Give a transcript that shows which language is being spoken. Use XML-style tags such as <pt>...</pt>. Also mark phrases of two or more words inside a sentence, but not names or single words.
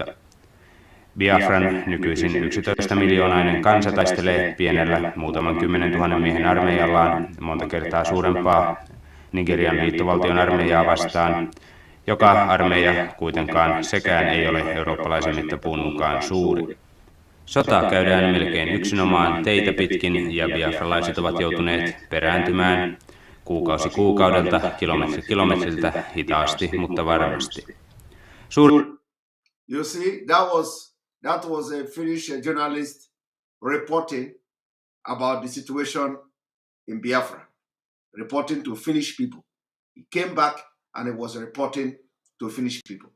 <fi>Biafran nykyisin 11-miljoonainen kansa taistelee pienellä muutaman 10 000 miehen armeijallaan monta kertaa suurempaa Nigerian liittovaltion armeijaa vastaan, joka armeija kuitenkaan sekään ei ole eurooppalaisen mittapuun mukaan suuri. Sotaa käydään melkein yksinomaan teitä pitkin ja biafralaiset ovat joutuneet perääntymään kuukausi kuukaudelta, kilometri kilometriltä, hitaasti, mutta varmasti.</fi> <en>You see, that was a Finnish journalist reporting about the situation in Biafra, reporting to Finnish people. He came back and he was reporting to Finnish people.</en>